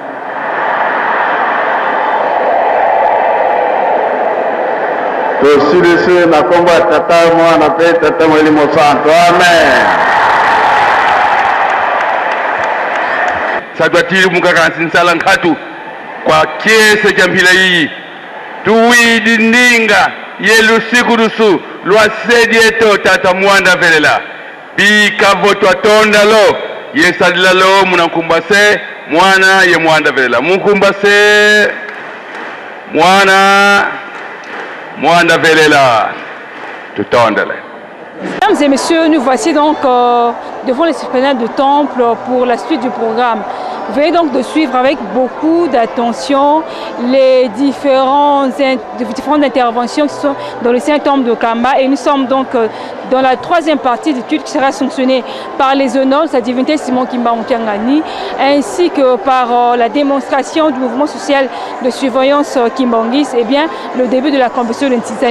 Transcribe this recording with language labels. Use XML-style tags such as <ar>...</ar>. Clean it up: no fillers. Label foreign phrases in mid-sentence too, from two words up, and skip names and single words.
<ln>Tosilisi na komba tata mwana pe tata mwalimu santo. Amen.</ln> <kg>Sadwatiri mukakansi nsala nkhatu kwa kiese cha mpila iyi tuwidi ndinga ye lusiku lusu lwa sedi eto tata mwanda velela bika votwa tonda lo ye sadila lo munankumbase mwana ye mwanda velela munkumbase mwanda velela tutondele.</kg> <fr>Mesdames et messieurs, nous voici donc devant l'esplanade du temple pour la suite du programme. Veuillez donc de suivre avec beaucoup d'attention les différentes interventions qui sont dans le Saint-Temple de Kamba. Et nous sommes donc dans la troisième partie du culte qui sera sanctionnée par les honneurs de sa divinité Simon Kimba Mukiangani, ainsi que par la démonstration du mouvement social de surveillance Kimbangis, et bien le début de la compétition de Ntizani.</fr>